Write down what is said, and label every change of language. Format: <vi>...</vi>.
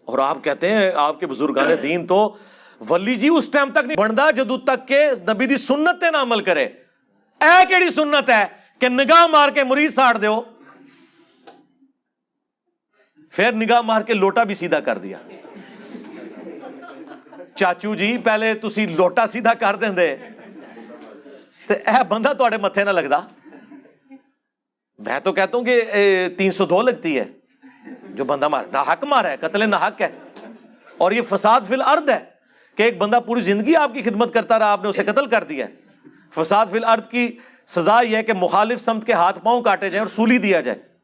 <ur>اور آپ کہتے ہیں آپ کے بزرگان دین تو ولی جی اس ٹائم تک نہیں بنتا</ur> <pa>جدو تک کہ نبی دی سنت تے نہ عمل کرے. اے کیڑی سنت ہے کہ نگاہ مار کے مرید ساڑ دیو,</pa> <ur>پھر نگاہ مار کے لوٹا بھی سیدھا کر دیا.</ur> <pa>چاچو جی پہلے تسی لوٹا سیدھا کر دیں دے تے اے بندہ تواڈے متھے نہ لگدا.</pa> <ur>میں تو کہتا ہوں کہ 302 لگتی ہے جو بندہ مارا, ناحق مارا ہے, قتل ناحق ہے. اور یہ فساد فی الارض ہے کہ ایک بندہ پوری زندگی آپ کی خدمت کرتا رہا, آپ نے اسے قتل کر دیا ہے. فساد فی الارض کی سزا یہ ہے کہ مخالف سمت کے ہاتھ پاؤں کاٹے جائیں اور سولی دیا جائے.</ur>